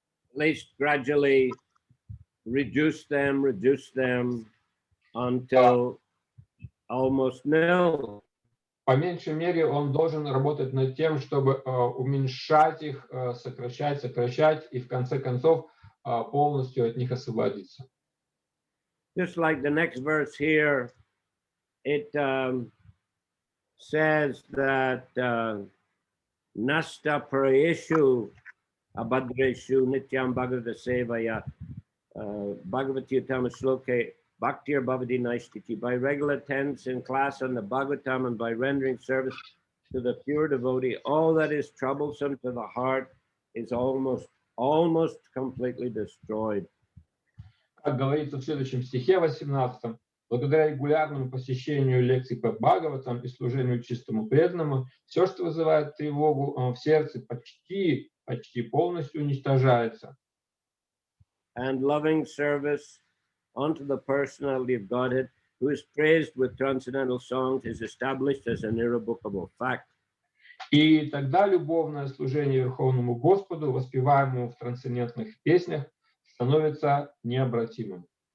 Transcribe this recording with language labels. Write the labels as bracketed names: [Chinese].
[English] At least gradually reduce them until almost nil. [Russian] По меньшей мере, он должен работать над тем, чтобы уменьшать их, сокращать, и в конце концов полностью от них освободиться. [English] Just like the next verse here, it says that [Sanskrit] nasta prayeshu abhadreshu nityam bhagavata sevaya bhagavati uttama shloke bhaktir bhavati naistiti. [English] By regular attendance in class on the Bhagavatam and by rendering service to the pure devotee, all that is troublesome to the heart is almost completely destroyed. [Russian] Как говорится в следующем стихе 18, благодаря регулярному посещению лекций по Бхагаватам и служению чистому преданному, все, что вызывает тревогу в сердце, почти полностью уничтожается. [English] And loving service unto the personality of Godhead, who is praised with transcendental songs, is established as an irrevocable fact. [Russian] И тогда любовное служение Верховному Господу, воспеваемому в трансцендентных песнях, становится необратимым.